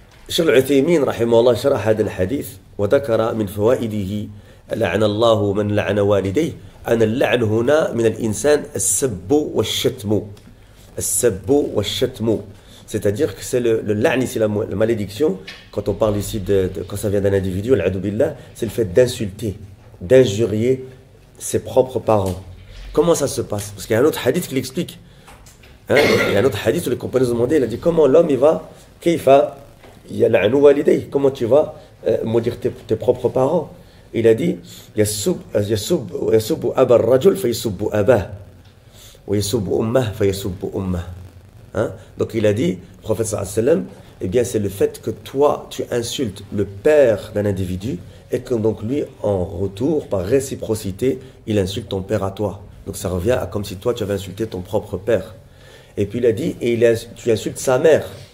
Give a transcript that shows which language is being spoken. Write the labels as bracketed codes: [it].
[fr] الشيخ العثيمين رحمه الله شرح هذا الحديث وذكر من فوائده لعن الله من لعن والديه أن اللعن هنا من الإنسان السب والشتم السب والشتم c'est-à-dire que c'est le la'ni, c'est la malédiction quand on parle ici quand ça vient d'un individu, al-'adhu billah, c'est le fait d'insulter, d'injurier ses propres parents. Comment ça se passe? Parce qu'il y a un autre hadith qui l'explique, il y a un autre hadith où les compagnons ont demandé, il a dit comment l'homme il va kayfa يلعن والديه, comment tu vas maudire tes propres parents? [ar] Il a dit يسب أبا الرجل فيسب أباه ويسب أمه فيسب أمه. [fr] Donc il a dit, le prophète sallallahu alayhi wa sallam, eh bien c'est le fait que toi tu insultes le père d'un individu et que donc lui en retour par réciprocité il insulte ton père à toi. Donc ça revient à comme si toi tu avais insulté ton propre père. Et puis il a dit tu insultes sa mère.